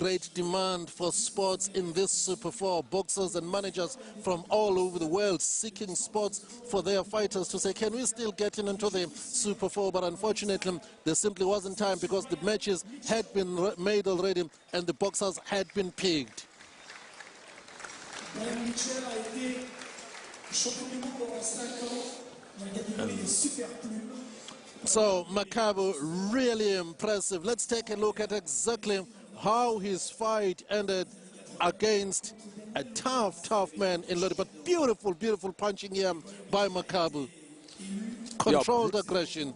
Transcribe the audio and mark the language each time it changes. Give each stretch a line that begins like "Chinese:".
English: great demand for sports in this Super 4. Boxers and managers from all over the world seeking spots for their fighters to say, can we still get into the Super 4? But unfortunately, there simply wasn't time because the matches had been made already and the boxers had been picked.
French: Michel a été champion du monde pendant 5 ans dans la catégorie des super plus.
English: So Makabu, really impressive. Let's take a look at exactly how his fight ended against a tough man in Lodi. But beautiful punching here by Makabu. Controlled aggression.